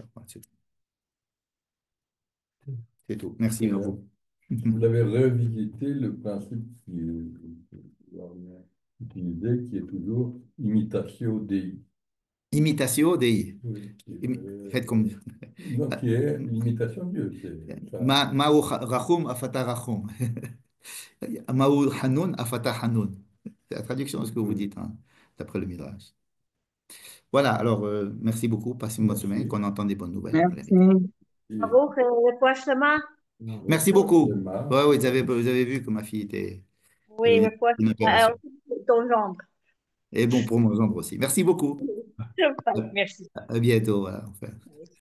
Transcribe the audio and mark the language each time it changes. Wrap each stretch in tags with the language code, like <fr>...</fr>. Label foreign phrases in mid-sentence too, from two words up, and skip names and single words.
<fr>Voilà, c'est tout. Merci à vous. Vous l'avez revisité, le principe qu'on a utilisé, qui est toujours</fr> <la>imitatio Dei. Imitatio Dei.</la> <fr>Oui, Faites comme... non, qui est l'imitation de Dieu.</fr> <he>מה הוא רחום אף אתה רחום. מה הוא חנון אף אתה חנון.</he> <fr>C'est la traduction de ce que vous dites, hein, d'après le Midrash. Voilà, alors merci beaucoup. Passez une bonne semaine, Merci. qu'on entende des bonnes nouvelles. Voilà. Merci. Et</fr> <he>ברוך רפואה שלמה.</he> <fr>Merci reproche beaucoup. de ma- Ouais, oui, vous avez vu que ma fille Oui, avait</fr> <he>רפואה</he> <fr>une</fr> <he>שלמה.</he> <fr>opération. Ton gendre. Et bon pour mon gendre aussi. Merci beaucoup. Merci. À bientôt. Voilà, enfin.</fr>